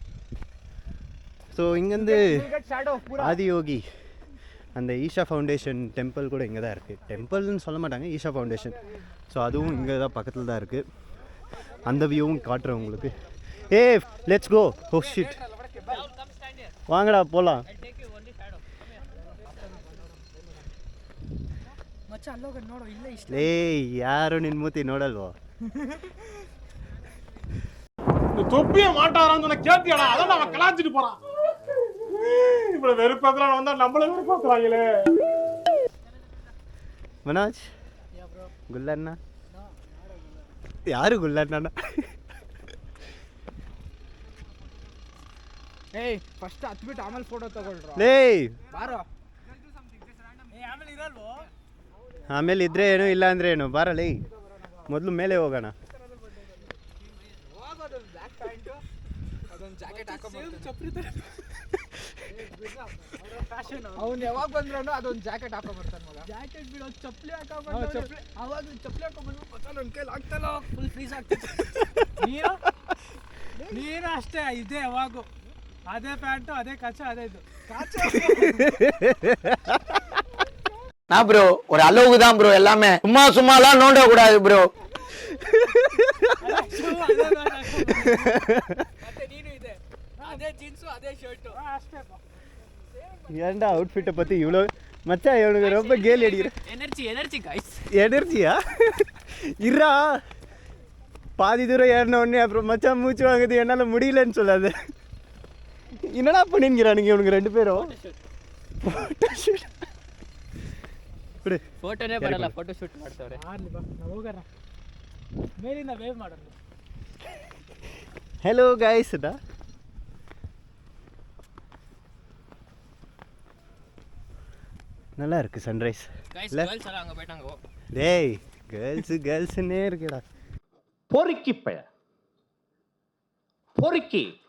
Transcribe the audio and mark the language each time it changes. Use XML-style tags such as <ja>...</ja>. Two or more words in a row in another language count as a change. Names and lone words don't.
<ta>ஸோ இங்கேருந்து ஆதியோகி அந்த ஈஷா ஃபவுண்டேஷன் டெம்பிள் கூட இங்கே தான் இருக்குது. டெம்பிள்னு சொல்ல மாட்டாங்க, ஈஷா ஃபவுண்டேஷன். ஸோ அதுவும் இங்கே தான் பக்கத்தில் தான் இருக்குது. அந்த வியூவும் காட்டுறேன் உங்களுக்கு. ஏ</ta> <en>let's go. oh shit,</en> <ta>வாங்கடா போகலாம்.</ta> <kn>ಏಯ್ ಯಾರು ನಿನ್ನ ಮೂತಿ ನೋಡಲ್ವೋ?</kn> <ta>தொப்பிய மாட்டாரான்னு கேட்டியாடா? அதான் அவன் கலாச்சிட்டு போறான். இவ்வளவு வெறுப்பாக்கலாம் வந்தா நம்மள வெறுப்பாக்கலாங்களே. மனோஜ், குல்லண்ணா யாரு? குல்லண்ணா</ta> <kn>ಏಯ್ ಫಸ್ಟ್ ಹತ್ಬಿಟ್ಟು ಆಮೇಲೆ ಫೋಟೋ ತಗೊಳ್ರ. ಲೇ ಬಾರೋ. ಆಮೇಲೆ ಇದ್ರೆ ಏನು, ಇಲ್ಲ ಅಂದ್ರೆ ಏನು. ಬಾರಲೇ, ಮೊದಲು ಮೇಲೆ ಹೋಗೋಣ. ಅವ್ನು ಯಾವಾಗ ಬಂದ್ರು ಅದೊಂದು ಜಾಕೆಟ್ ಹಾಕೊಂಡ್ಬರ್ತಾನೆ ಮಗ. ಜಾಕೆಟ್ ಬಿಡೋ, ಚಪ್ಪಲಿ ಹಾಕೊಂಡ್ಬರ್ತಾನೆ. ಅವಾಗ ಚಪ್ಪಲಿ ಹಾಕೊಂಡ್ಬಂದು ನನ್ನ ಕೈಲಿ ಆಗ್ತಲ್ಲ,</kn> <en>full freeze</en> <kn>ಆಗ್ತದೆ. ನೀನು ಅಷ್ಟೇ ಇದೆ ಯಾವಾಗೂ.</kn> <ta>அதே பேண்ட், அதே கச்சா, அதே இது காச்சா. நான் ப்ரோ ஒரு அளவுக்கு தான் ப்ரோ. எல்லாமே சும்மாலாம் நோண்ட கூடாது ப்ரோ.</ta> <kn>ಮತ್ತೆ ನೀನು ಇದೆ ಅದೇ ಜೀನ್ಸ್ ಅದೇ ಶರ್ಟ್ ಅಷ್ಟೇ.</kn> <ta>ஏன்டா அவுட்ஃபிட்டை பற்றி இவ்வளோ மச்சான்? இவனுக்கு ரொம்ப கேலி அடிக்கிற.</ta> <en>energy guys.</en> <ta>எனர்ஜியா? இருறா, பாதி தூரம் ஏறின உடனே அப்புறம் மச்சான் மூச்சு வாங்குது என்னால் முடியலன்னு சொல்லாது. என்னடா பண்ணிங்கிறானுங்க இவனுங்க ரெண்டு பேரும்?</ta> <kn>ಫೋಟೋನೇ ಬರಲ್ಲ,</kn> <en>photo shoot</en> <kn>ಮಾಡ್ತಾವ್ರೆ. ನಾವು ಹೋಗೋಣ, ಮೇಲಿಂದ ವೇವ್ ಮಾಡೋಣ.</kn> <en>hello guys,</en> <ta>நல்லா இருக்கு சன்ரைஸ். கேர்ள்ஸ் எல்லாம் அங்க போய்ட்டாங்க. டேய், கேர்ள்ஸ்னே இருக்குடா. பொறுக்கி பைய பொறுக்கி.</ta>